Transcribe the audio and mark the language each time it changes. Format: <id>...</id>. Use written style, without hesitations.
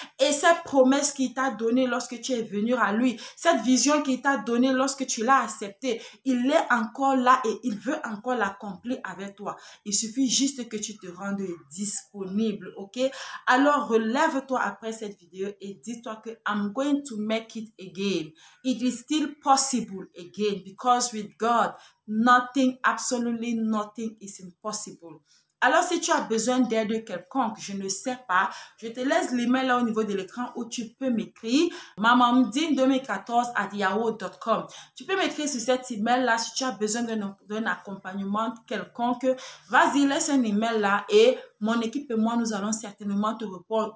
<fr>Et cette promesse qu'il t'a donnée lorsque tu es venu à lui, cette vision qu'il t'a donnée lorsque tu l'as acceptée, il est encore là et il veut encore l'accomplir avec toi. Il suffit juste que tu te rendes disponible, ok? Alors relève-toi après cette vidéo et dis-toi que</fr> <en>I'm going to make it again. It is still possible again because with God, nothing, absolutely nothing is impossible.</en> <fr>Alors, si tu as besoin d'aide quelconque, je ne sais pas, je te laisse l'email là au niveau de l'écran où tu peux m'écrire mamamdine2014@yahoo.com. Tu peux m'écrire sur cet email là si tu as besoin d'un accompagnement quelconque. Vas-y, laisse un email là et mon équipe et moi, nous allons certainement te répondre.</fr>